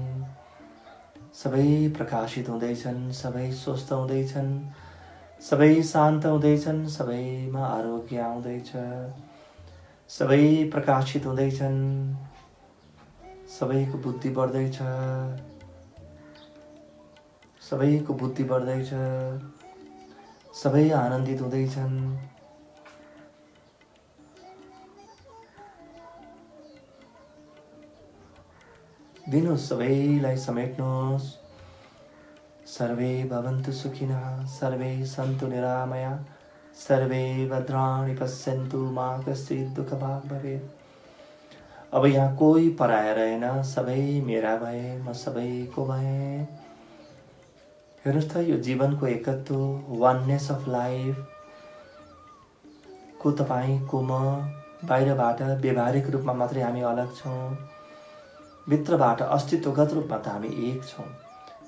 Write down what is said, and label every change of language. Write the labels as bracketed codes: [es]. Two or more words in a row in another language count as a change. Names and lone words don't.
[ne] सबै प्रकाशित हुँदैछन्, सबै स्वस्थ हुँदैछन्, सबै शान्त हुँदैछन्, सबैमा आरोग्य आउँदैछ, सबै प्रकाशित हुँदैछन्, सबैको बुद्धि बढ्दैछ, सबैको बुद्धि बढ्दैछ, सबै आनन्दित हुँदैछन्। दिनुहोस्, सबैलाई समेट्नुहोस्। [sa] सर्वे भवन्तु सुखिनः, सर्वे सन्तु निरामया, सर्वे भद्राणि पश्यन्तु, मा कश्चित् दुःखभाग् भवेत्। [ne] अब यहाँ कोही पराया रहेन, सबै मेरा भए, म सबैको भएँ। हेर्नुहोस् त, यो जीवनको एकत्व, [en] oneness of life [ne] को तपाईको म, बाहिरबाट व्यवहारिक रूपमा मात्रै हामी अलग छौँ, भित्रबाट अस्तित्वगत रूपमा त हामी एक छौँ।